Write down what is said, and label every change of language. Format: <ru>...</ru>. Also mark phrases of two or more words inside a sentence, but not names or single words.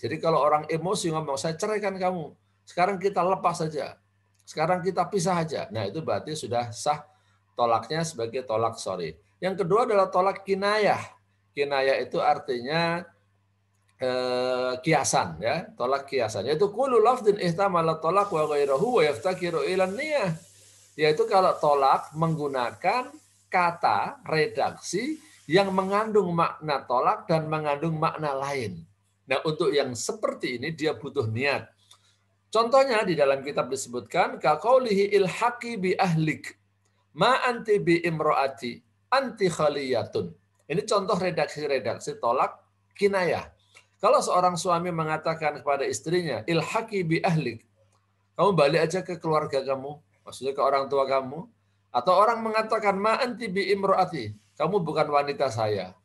<id>Jadi kalau orang emosi ngomong, saya ceraikan kamu, sekarang kita lepas saja, sekarang kita pisah aja. Nah itu berarti sudah sah tolaknya sebagai tolak sharih. Yang kedua adalah tolak kinayah. Kinayah itu artinya kiasan, ya, tolak kiasan.</id> <ar>Yaitu كل لفظ احتمل طلاق وغيره ويفتقر إلى النية.</ar> <id>Yaitu kalau tolak menggunakan kata redaksi yang mengandung makna tolak dan mengandung makna lain. Nah, untuk yang seperti ini dia butuh niat. Contohnya di dalam kitab disebutkan</id> <ar>كقوله الحقي بأهلك ما أنت بامرأتي أنت خالية.</ar> <id>Ini contoh redaksi-redaksi tolak kinayah. Kalau seorang suami mengatakan kepada istrinya,</id> <ar>الحقي بأهلك,</ar> <id>kamu balik aja ke keluarga kamu, maksudnya ke orang tua kamu. Atau orang mengatakan,</id> <ar>ما أنت بامرأتي,</ar> <id>kamu bukan wanita saya.</id>